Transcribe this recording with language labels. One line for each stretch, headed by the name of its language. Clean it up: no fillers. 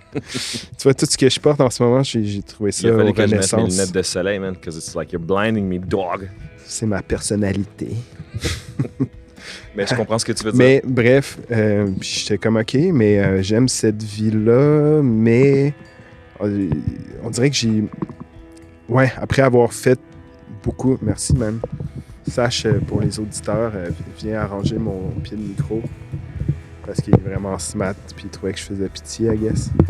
French: Tu vois, tout ce que je porte en ce moment, j'ai trouvé ça au Il fallait que je mette mes Renaissance. lunettes de soleil,
English: man, because it's like you're blinding me, dog.
French: C'est ma personnalité. Mais je comprends ce que tu veux dire. Mais bref, j'étais comme OK, mais j'aime cette vie-là, mais on dirait que j'ai... Ouais, après avoir fait beaucoup... Merci, man. Sache, pour les auditeurs, viens arranger mon pied de micro parce qu'il est vraiment smart puis il trouvait que je faisais pitié,
English: I guess.